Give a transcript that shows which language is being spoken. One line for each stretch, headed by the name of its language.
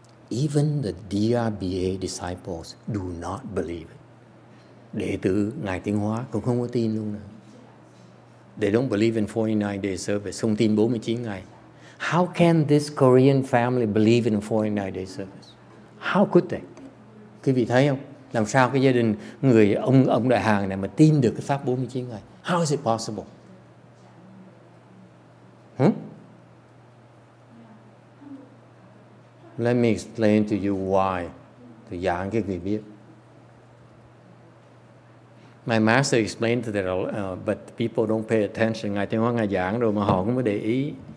English: Even the DRBA disciples do not believe it.
Vietnamese: Đệ tử Ngài Tiến Hóa cũng không có tin luôn nữa.
English: They don't believe in 49 day service,
Vietnamese: không tin 49 ngày.
English: How can this Korean family believe in a 49 day service? How could they?
Vietnamese: Quý vị thấy không? Làm sao cái gia đình người ông Đại Hàn này mà tin được cái pháp 49 ngày?
English: How is it possible? Let me explain to you why.
Vietnamese: Tôi giảng cái quý vị biết.
English: My master explained that, but people don't pay attention.
Vietnamese: Ngài Tiến Hóa Ngài giảng rồi mà họ không có để ý.